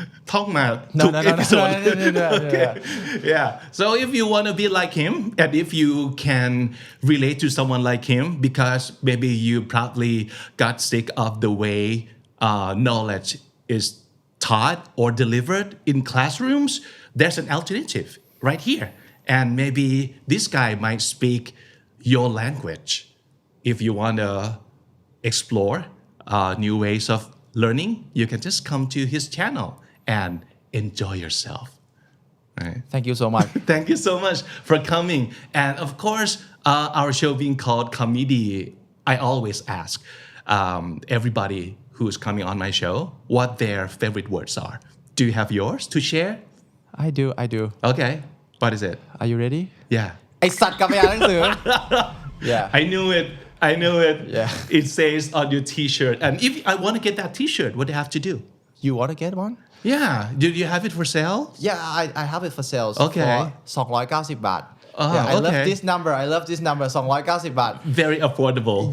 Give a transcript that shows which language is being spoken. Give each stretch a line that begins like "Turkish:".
Thai: ท่องมาทุก episode okay.
English: Yeah so if you want to be like him and if you can relate to someone like him because maybe you probably got sick of the way knowledge is taught or delivered in classrooms there's an alternative right here and maybe this guy might speak your language if you want to explore new ways of learning you can just come to his channel and enjoy yourself right? Thank you so much. Thank you so much for coming and of course our show being called Comedy I always ask everybody who's coming on my show what their favorite words are do you have yours to share I do okay what is it Are you ready yeah
Thai: ไอสัตว์กลับไปอ่านหนังสือ Yeah
English: I knew it Yeah. It says on your t-shirt and if I want to get that t-shirt what do I have to do You want to get one yeah do you have it for sale Yeah I have it for sale Okay. for 290 บาท I love this number 290 บาท very affordable